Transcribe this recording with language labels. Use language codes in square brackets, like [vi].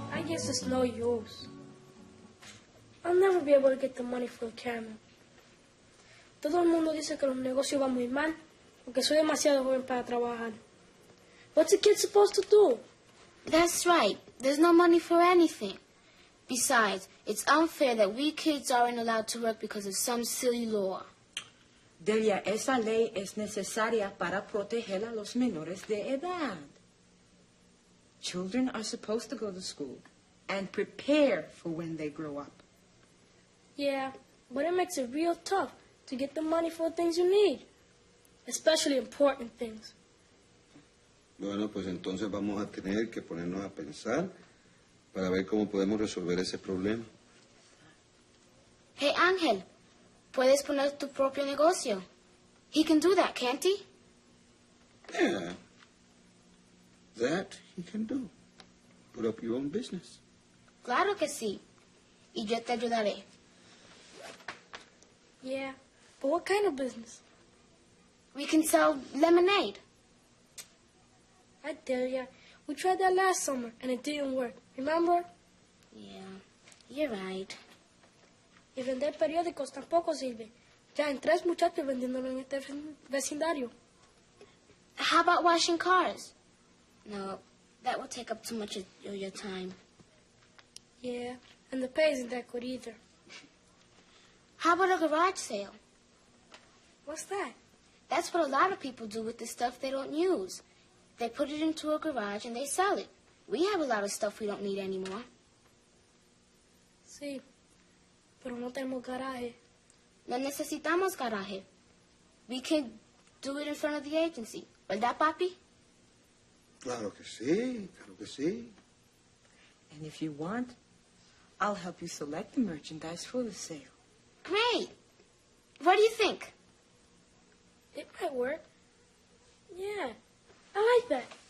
[en] guess it's no use. I'll never be able to get the money for the camera. [es] Todo el mundo dice que los negocios van muy mal porque soy demasiado joven para trabajar. [en] What's a kid supposed to do? That's right. There's no money for anything. Besides, it's unfair that we kids aren't allowed to work because of some silly law. [es] Delia, esa ley es necesaria para proteger a los menores de edad. [en] Children are supposed to go to school and prepare for when they grow up. Yeah, but it makes it real tough to get the money for the things you need, especially important things. [es] Bueno, pues entonces vamos a tener que ponernos a pensar para ver cómo podemos resolver ese problema. Hey, Ángel, puedes poner tu propio negocio. [en] He can do that, can't he? Yeah, that he can do. Put up your own business. [es] Claro que sí. Y yo te ayudaré. [en] Yeah, but what kind of business? We can sell lemonade. I tell ya, we tried that last summer and it didn't work. Remember? Yeah, you're right. [es] Y vender periódicos tampoco sirve. Ya hay 3 muchachos vendiéndolo en este vecindario. [en] How about washing cars? No, that will take up too much of your time. Yeah, and the pay isn't that good either. How about a garage sale? What's that? That's what a lot of people do with the stuff they don't use. They put it into a garage and they sell it. We have a lot of stuff we don't need anymore. [es] Sí, pero no tenemos garaje. No necesitamos garaje. We can do it in front of the agency. ¿Verdad, papi? Claro que sí, claro que sí. [en] And if you want, I'll help you select the merchandise for the sale. Great. What do you think? It might work. Yeah, I like that.